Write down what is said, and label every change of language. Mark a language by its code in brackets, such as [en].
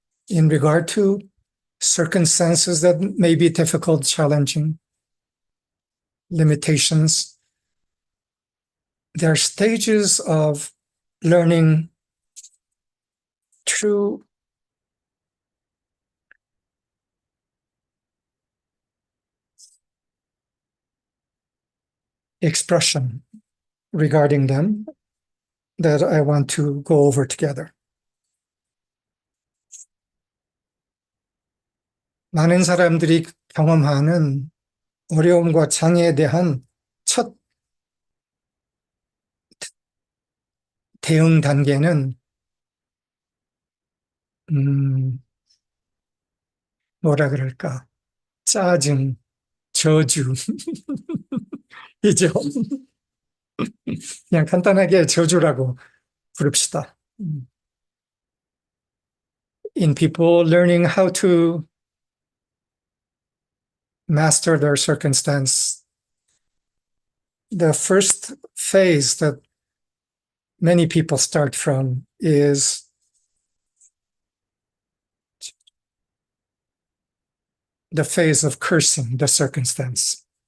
[en] In regard to circumstances that may be difficult, challenging, limitations, there are stages of learning true expression regarding them that I want to go over together. [ko] 많은 사람들이 경험하는 어려움과 장애에 대한 첫 대응 단계는 뭐라 그럴까? 짜증, 저주 이죠. 그냥 간단하게 저주라고 부릅시다. [en] in people learning how to master their circumstance. The first phase that many people start from is the phase of cursing the circumstance.